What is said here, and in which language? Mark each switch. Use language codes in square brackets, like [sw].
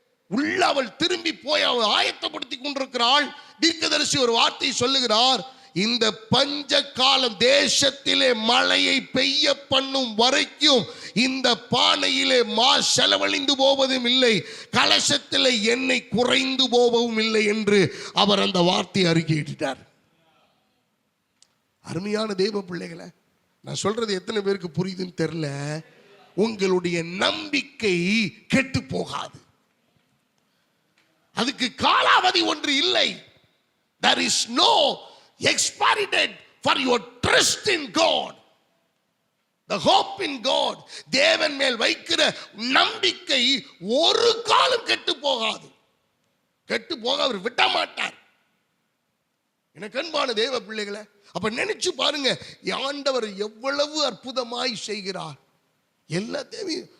[ta] உள்ள அவள் திரும்பி போய் அவள் ஆயத்தப்படுத்தி கொண்டிருக்கிறாள். தீர்க்கதரிசி ஒரு வார்த்தை சொல்லுகிறார், இந்த பஞ்ச காலம் தேசத்திலே மழையை பெய்ய பண்ணும் வரைக்கும் இந்த பானையிலே மா செலவழிந்து போவதும் இல்லை, கலசத்திலே எண்ணெய் குறைந்து போவதும் இல்லை என்று அவர் அந்த வார்த்தையை அறிக்கையிட்டார். அருமையான தேவ பிள்ளைகளை, நான் சொல்றது எத்தனை பேருக்கு புரியுதுன்னு தெரியல. உங்களுடைய நம்பிக்கை கெட்டு போகாது, அதுக்கு காலாவதி ஒன்று இல்லை. [en] There is no expiry date for your trust in God, the hope in God. [ta] தேவன் மேல் வைக்கிற நம்பிக்கை ஒரு காலம் கெட்டு போகாது, கெட்டு போக அவர் விட மாட்டார். எனக்கு அன்பான தேவ பிள்ளைகளை, அப்ப நினைச்சு பாருங்க, ஆண்டவர் எவ்வளவு அற்புதமாய் செய்கிறார். எல்லாத்தையும்